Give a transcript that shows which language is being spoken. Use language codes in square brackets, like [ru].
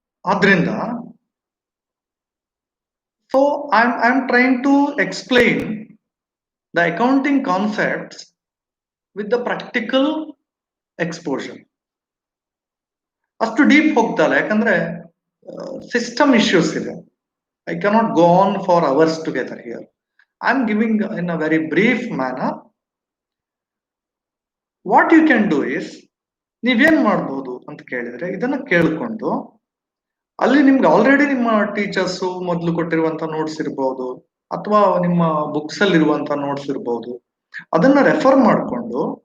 [kn] ಆದ್ರಿಂದ [en] So I am trying to explain the accounting concepts with the practical exposure. [kn] ಅಷ್ಟು deep ಹೋಗ್ತಲ್ಲ, ಯಾಕಂದ್ರೆ system issues ಇದೆ. [en] I cannot go on for hours together here. I am giving in a very brief manner. What you can do is, [kn] ನೀವೇನ್ ಮಾಡ್ಬೋದು ಅಂತ ಕೇಳಿದ್ರೆ, ಇದನ್ನ ಕೇಳ್ಕೊಂಡು ಅಲ್ಲಿ ನಿಮ್ಗೆ ಆಲ್ರೆಡಿ ನಿಮ್ಮ ಟೀಚರ್ಸ್ ಮೊದಲು ಕೊಟ್ಟಿರುವಂತ ನೋಟ್ಸ್ ಇರ್ಬೋದು ಅಥವಾ ನಿಮ್ಮ ಬುಕ್ಸ್ ಅಲ್ಲಿ ಇರುವಂತ ನೋಟ್ಸ್ ಇರ್ಬೋದು, ಅದನ್ನ ರೆಫರ್ ಮಾಡಿಕೊಂಡು